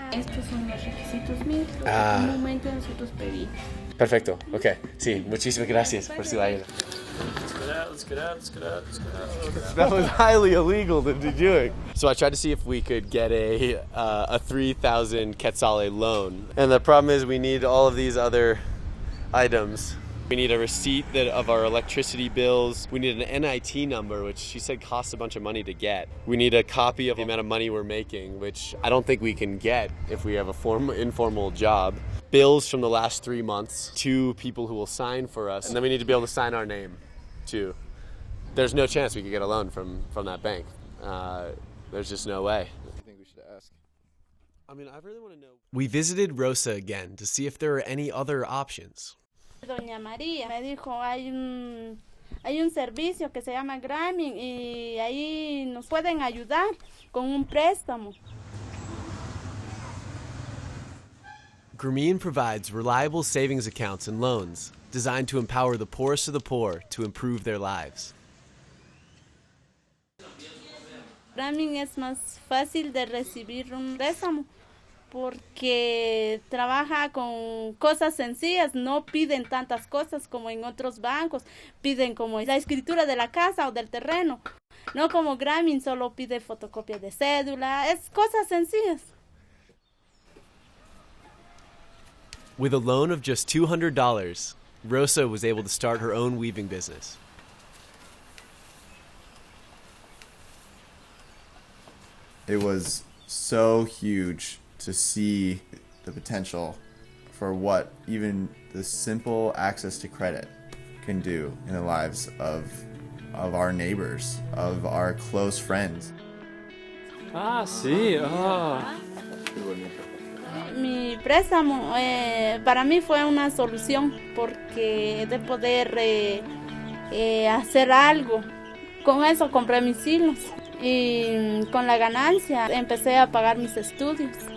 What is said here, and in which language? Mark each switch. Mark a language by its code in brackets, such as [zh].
[es] Estos son los requisitos míos. En un momento nosotros pedimos. Perfecto, ok. Sí, muchísimas gracias por su ayuda. [en] Let's get out. That was highly illegal to be doing. So I tried to see if we could get a 3,000 quetzale loan. And the problem is we need all of these other items. We need a receipt of our electricity bills. We need an NIT number, which she said costs a bunch of money to get. We need a copy of the amount of money we're making, which I don't think we can get if we have a informal job. Bills from the last 3 months, 2 people who will sign for us, and then we need to be able to sign our name, too. There's no chance we could get a loan from that bank. There's just no way. I think we should ask. I mean, I really want to know. We visited Rosa again to see if there are any other options. [es] Doña María me dijo, hay un servicio que se llama Grameen y ahí nos pueden ayudar con un préstamo. [en] Grameen provides reliable savings accounts and loans designed to empower the poorest of the poor to improve their lives. [es] Grameen es más fácil de recibir un préstamo porque trabaja con cosas sencillas, no piden tantas cosas como en otros bancos, piden como la escritura de la casa o del terreno, no como Grameen solo pide fotocopia de cédula, es cosas sencillas. [en] With a loan of just $200, Rosa was able to start her own weaving business. It was so huge to see the potential for what even the simple access to credit can do in the lives of our neighbors, of our close friends. [es] Sí. Mi préstamo para mí fue una solución porque de poder hacer algo. Con eso compré mis hilos y con la ganancia empecé a pagar mis estudios.